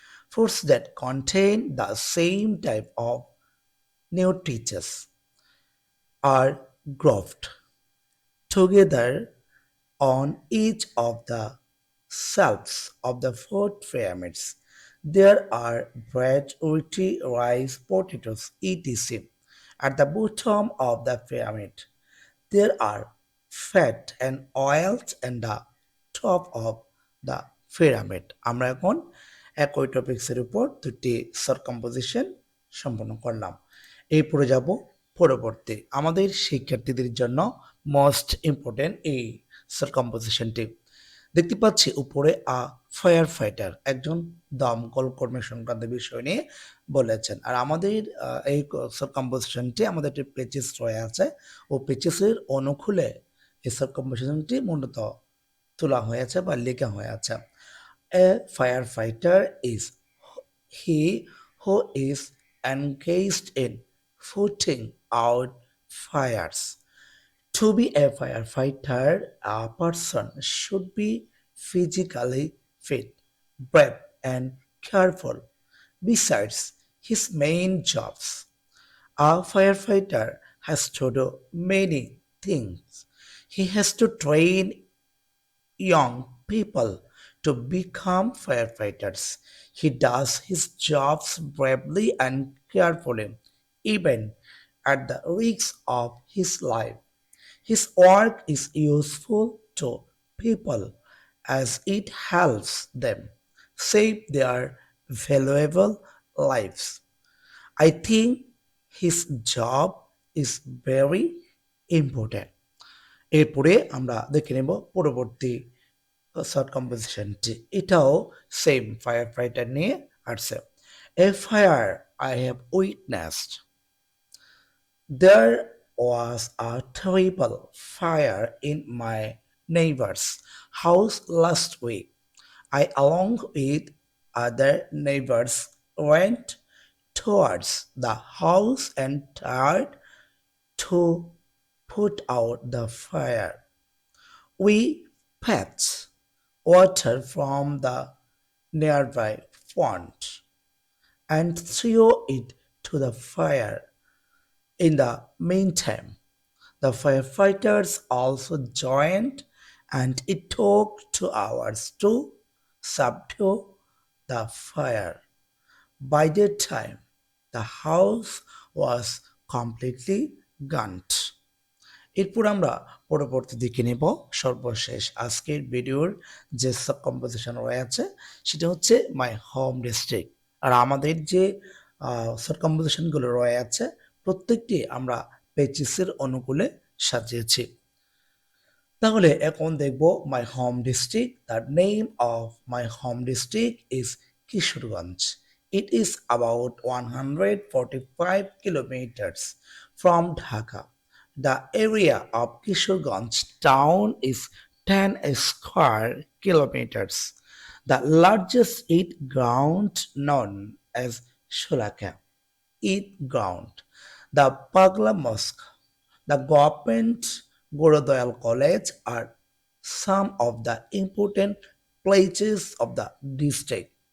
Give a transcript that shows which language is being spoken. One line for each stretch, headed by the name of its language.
English: Foods that contain the same type of nutrients are grouped together on each of the shelves of the food pyramids. There are bread, roti, rice, potatoes, etc. At the bottom of the pyramid, there are fat and oils and the top of the pyramid.
Bangla: আমরা এখন একই টপিক্সের উপর দুটি সারকম্পোজিশন সম্পন্ন করলাম। এরপরে যাব পরবর্তী আমাদের শিক্ষার্থীদের জন্য মোস্ট ইম্পর্টেন্ট এই সারকম্পোজিশনটি। দেখতে পাচ্ছি উপরে ফায়ার ফাইটার, একজন দমকল কর্মী সংক্রান্ত বিষয় নিয়ে বলেছেন। আর আমাদের এই সারকম্পোজিশনটি আমাদের একটি পেচেস রয়ে আছে ও পেচেসের অনুকূলে এই সারকম্পোজিশনটি মূলত তোলা হয়েছে বা লেখা হয়ে আছে।
English: A fire fighter is he who is engaged in putting out fires. To be a firefighter, a person should be physically fit, brave, and careful. Besides his main jobs, a firefighter has to do many things. He has to train young people to become firefighters. He does his jobs bravely and carefully, even at the risk of his life. His work is useful to people as it helps them save their valuable lives. I think his job is very important.
Bangla: এরপরে আমরা দেখে নেব পরবর্তী short কম্পোজিশনটি। এটাও same fire fighter নিয়ে আসছে।
English: A fire I have witnessed. There was a terrible fire in my neighbor's house last week. I, along with other neighbors, went towards the house and tried to put out the fire. We fetched water from the nearby pond and threw it to the fire. In the meantime, the firefighters also joined, and it took 2 hours to subdue the fire. By that time, the house was completely burnt.
Bangla: এরপর আমরা পরবর্তী দিকে নেব সর্বশেষ আজকের ভিডিওর যে sub composition রয়েছে সেটা হচ্ছে মাই হোম ডিস্ট্রিক্ট। আর আমাদের যে সাব কম্পোজিশনগুলো রয়েছে প্রত্যেকটি আমরা পেচিসের অনুকূলে সাজিয়েছি। তাহলে এখন দেখব my home district.
English: The name of my home district is Kishorganj. It is about 145 kilometers from Dhaka. The area of Kishorganj town is 10 square kilometers. The largest Eid ground known as Shulaka Eid ground, the Pagla Mosque, the government Gurudayal College are some of the important places of the district.